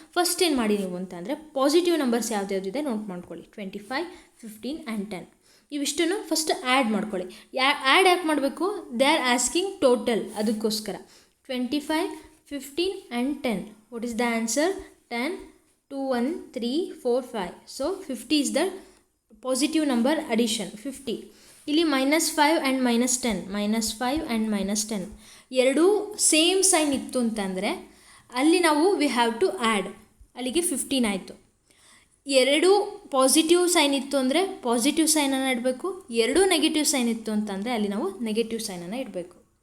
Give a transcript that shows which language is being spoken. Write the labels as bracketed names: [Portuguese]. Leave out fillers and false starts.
[Kannada] First ಏನು ಮಾಡಿ ನೀವು ಅಂತಂದರೆ ಪಾಸಿಟಿವ್ ನಂಬರ್ಸ್ ಯಾವುದ್ಯಾವುದಿದೆ ನೋಟ್ ಮಾಡ್ಕೊಳ್ಳಿ. 25 15 ಆ್ಯಂಡ್ 10 ಇವಿಷ್ಟನ್ನು ಫಸ್ಟ್ ಆ್ಯಡ್ ಮಾಡ್ಕೊಳ್ಳಿ. ಆ್ಯಡ್ ಯಾಕೆ ಮಾಡಬೇಕು? [English] they are asking total, [Kannada] ಅದಕ್ಕೋಸ್ಕರ [English] 25 15 and 10. What is the answer? 10 2 1 3 4 5. So 50 is the positive number addition. 50. [Kannada] ಇಲ್ಲಿ -5 ಆ್ಯಂಡ್ -10, -5 ಆ್ಯಂಡ್ -10 ಎರಡೂ ಸೇಮ್ ಸೈನ್ ಇತ್ತು ಅಂತಂದರೆ ಅಲ್ಲಿ ನಾವು [English] We have to add. [Kannada] ಅಲ್ಲಿಗೆ 15 ಆಯಿತು. ಎರಡು ಪಾಸಿಟಿವ್ ಸೈನ್ ಇತ್ತು ಅಂದರೆ ಪಾಸಿಟಿವ್ ಸೈನನ್ನು ಇಡಬೇಕು. ಎರಡೂ ನೆಗೆಟಿವ್ ಸೈನ್ ಇತ್ತು ಅಂತಂದರೆ ಅಲ್ಲಿ ನಾವು ನೆಗೆಟಿವ್ ಸೈನನ್ನು ಇಡಬೇಕು.